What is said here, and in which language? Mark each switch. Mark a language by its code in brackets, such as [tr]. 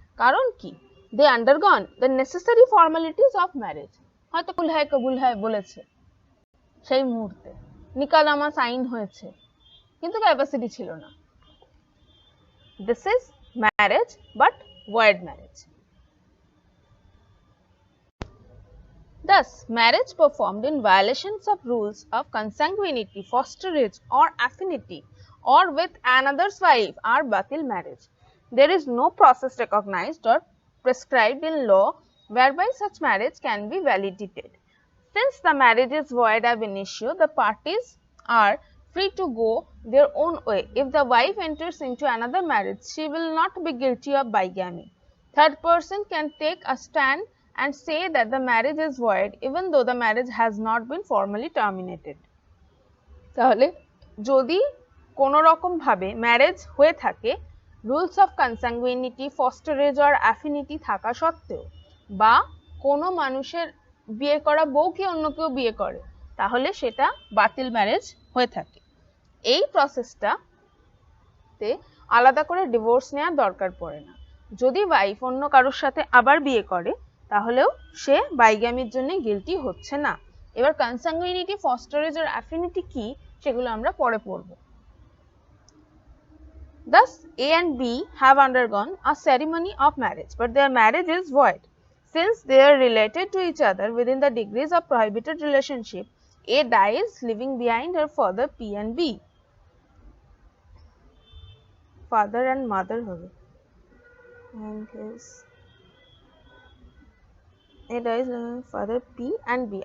[bn] কারণ কি, [en] They undergone the necessary formalities of marriage. [bn] হয়তো [ur] কুল হ্যায় কবুল হ্যায় [bn] বলেছে, সেই মুহূর্তে নিকানামা সাইন হয়েছে, কিন্তু ক্যাপাসিটি ছিল না। [en] This is marriage but void marriage. Thus, marriage performed in violations of rules of consanguinity, fosterage or affinity or with another's wife are batil marriage. There is no process recognized or prescribed in law whereby such marriage can be validated. Since the marriage is void ab initio, the parties are free to go their own way. If the wife enters into another marriage, she will not be guilty of bigamy. Third person can take a stand and say that the marriage is void even though the marriage has not been formally terminated. [bn] তাহলে যদি কোনো রকম ভাবে marriage হয়ে থাকে rules of কনসাংগুইনিটি ফস্টারেজ or affinity থাকা সত্ত্বেও বা কোনো মানুষের বিয়ে করা বউ কি অন্য কেউ বিয়ে করে তাহলে সেটা বাতিল ম্যারেজ হয়ে থাকে এই প্রসেসটাতে আলাদা করে ডিভোর্স নেওয়ার দরকার পড়ে না যদি ওয়াইফ অন্য কারোর সাথে আবার বিয়ে করে তাহলেও সে বাইগামির জন্য গিলটি হচ্ছে না এবার কনসাংগুইনিটি ফস্টারেজ অর অ্যাফিনিটি কি সেগুলো আমরা পরে পড়ব [en] Thus, A and B have undergone a ceremony of marriage, but their marriage is void. Since they are related to each other within the degrees of prohibited relationship, A dies leaving behind her father P and B. Father and mother hobe. And his A dies leaving father P and B.